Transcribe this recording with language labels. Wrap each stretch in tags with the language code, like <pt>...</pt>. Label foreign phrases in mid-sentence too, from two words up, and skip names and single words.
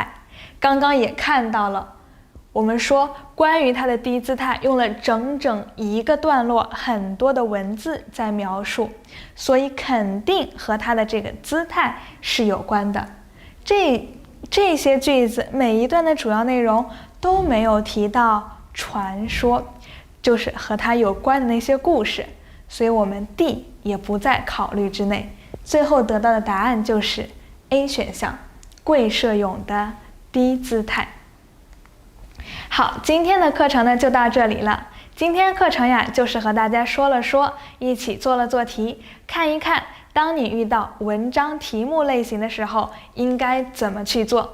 <zh>剛剛也看到了，我們說關於它的低姿態用了整整一個段落，很多的文字在描述，所以肯定和它的這個姿態是有關的。這些句子每一段的主要內容都沒有提到傳說，就是和它有關的那些故事，所以我們 D 也不在考慮之內。最後得到的答案就是 A 選項，貴社俑的低姿態。好，今天的課程呢就到這裡了。今天課程呀，就是和大家說了說，一起做了做題，看一看當你遇到文章題目類型的時候應該怎麼去做。</zh>